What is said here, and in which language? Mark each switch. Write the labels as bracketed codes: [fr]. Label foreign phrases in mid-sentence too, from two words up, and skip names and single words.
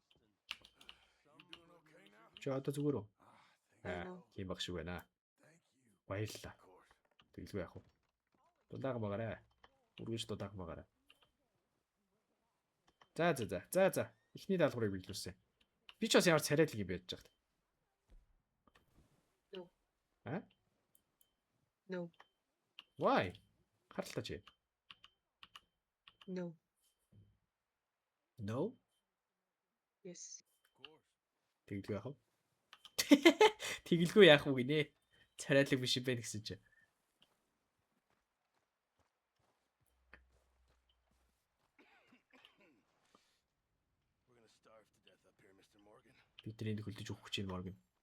[mn] Чи одоо зүгээр үү? Тийм баг шиг байна. Баярлалаа. Тэглгүй яах вэ? Дулаахан байгаарай. Үргэлж дулаахан байгаарай. За. Эхний даалгаврыг биелүүлсэн. Би ч бас ямар царайлаг юм байж байгаа. [en] No. Why? [mn] Харлаа чи. [en] No. Yes. [mn] Тэглгүй яах вэ? Тэглгүй яах вэ гинэ? Царайлаг биш юм байна гэсэн чи. Бидний энд хөлдөж өгөх гэж Морган.